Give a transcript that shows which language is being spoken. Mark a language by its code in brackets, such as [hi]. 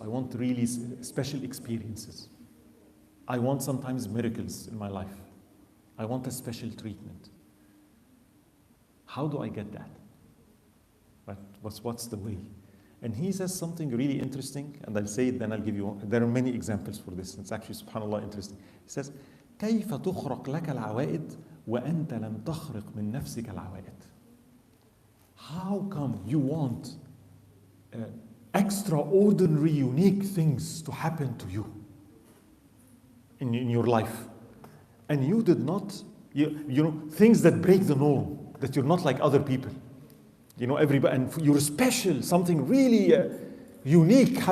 [en] I want really special experiences. I want sometimes miracles in my life. I want a special treatment. How do I get that? Right? What's the way? And he says something really interesting, and I'll say it, then I'll give you, there are many examples for this. It's actually, subhanAllah, interesting. He says, [ar] كيف تخرق لك العوائد وأنت لم تخرق من نفسك العوائد? [en] How come you want extraordinary, unique things to happen to you in your life. And you did not, you know, things that break the norm, that you're not like other people. You know, everybody, and you're special, something really unique.